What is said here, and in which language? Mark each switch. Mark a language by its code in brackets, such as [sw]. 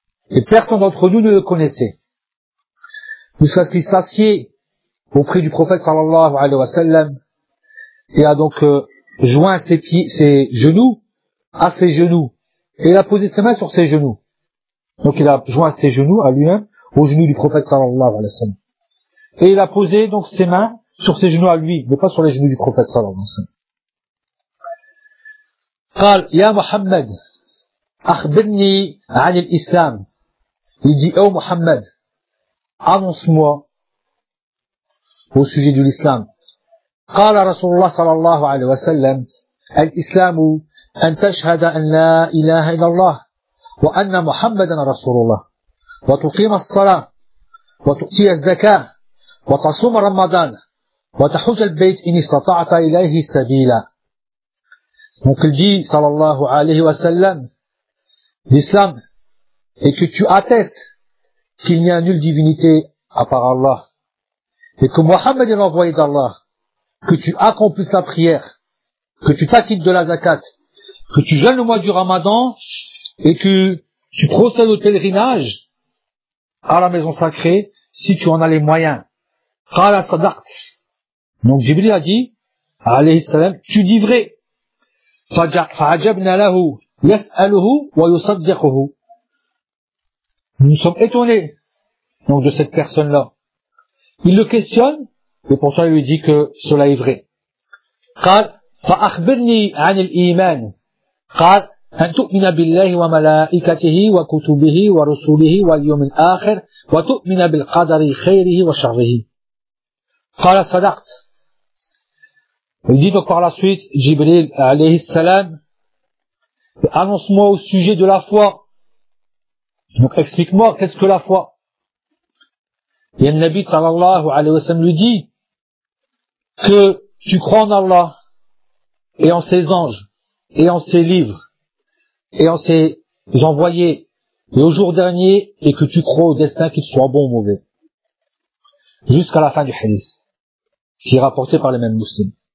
[fr] Et personne d'entre nous ne le connaissait. Nous sommes s'assied auprès du prophète sallallahu alayhi wa sallam et a donc joint ses pieds, ses genoux à ses genoux et il a posé ses mains sur ses genoux. Donc il a joint ses genoux à lui-même aux genoux du prophète sallallahu alayhi wa sallam. Et il a posé donc ses mains sur ses genoux à lui, mais pas sur les genoux du prophète sallallahu alayhi wa sallam. [ar] قال يا محمد أخبرني عن الإسلام. [fr] Il dit, oh Muhammad, annonce-moi au sujet de l'islam. [ar] قال رسول الله صلى الله عليه وسلم الإسلام أن تشهد أن لا إله إلا الله وأن محمدا رسول الله وتقيم الصلاة وتؤتي الزكاة وتصوم رمضان وتحج البيت إن استطعت إليه سبيلا. [fr] Donc il dit صلى الله عليه وسلم l'islam est que tu attestes qu'il n'y a nulle divinité à part Allah et que Muhammad est l'envoyé d'Allah, que tu accomplisses la prière, que tu t'acquittes de la zakat, que tu jeûnes le mois du ramadan, et que tu procèdes au pèlerinage à la maison sacrée, si tu en as les moyens. [ar] Qala sadaqt. [fr] Donc Jibril a dit, alayhi salam, tu dis vrai. [ar] Fa'ajabna lahu, yas'aluhu wa yusaddiquhu. [fr] Nous sommes étonnés, donc, de cette personne-là. Il le questionne, et pour ça, il lui dit que cela est vrai. [ar] قال فأخبرني عن الإيمان. قال أن تؤمن بالله وملائكته وكتبه ورسله واليوم الآخر وتؤمن بالقدر خيره وشره. قال صدقت. [fr] Il dit donc par la suite, Jibril alayhi salam, annonce-moi au sujet de la foi. Donc explique-moi qu'est-ce que la foi. Et le Nabi sallallahu alayhi wa sallam lui dit que tu crois en Allah et en ses anges et en ses livres et en ses envoyés et au jour dernier et que tu crois au destin qu'il soit bon ou mauvais jusqu'à la fin du hadith qui est rapporté par les mêmes musulmans.